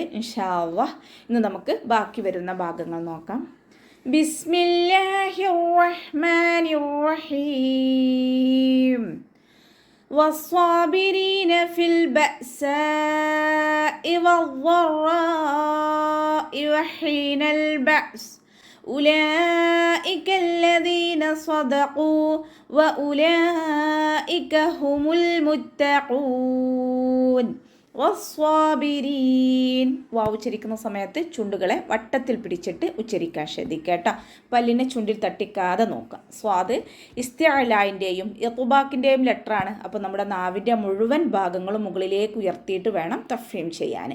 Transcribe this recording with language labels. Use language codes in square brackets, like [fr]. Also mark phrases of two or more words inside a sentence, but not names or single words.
[ar] إن شاء الله [ml] ഇന്ന് നമുക്ക് ബാക്കി വരുന്ന ഭാഗങ്ങൾ നോക്കാം. [ar] بسم الله الرحمن الرحيم. والصابرين في البأساء والضراء وحين البأس أولئك الذين صدقوا وأولئك هم المتقون വസ്വാബിരീൻ. [ml] വാവ് ഉച്ചരിക്കുന്ന സമയത്ത് ചുണ്ടുകളെ വട്ടത്തിൽ പിടിച്ചിട്ട് ഉച്ചരിക്കാൻ ശ്രദ്ധിക്കുക കേട്ടോ. പല്ലിനെ ചുണ്ടിൽ തട്ടിക്കാതെ നോക്കുക. സ്വാദ് ഇസ്തിഅലായിൻ്റെയും ഇത്ബാക്കിൻ്റെയും ലെറ്ററാണ്. അപ്പോൾ നമ്മുടെ നാവിൻ്റെ മുഴുവൻ ഭാഗങ്ങളും മുകളിലേക്ക് ഉയർത്തിയിട്ട് വേണം തഫ്ഹീം ചെയ്യാൻ.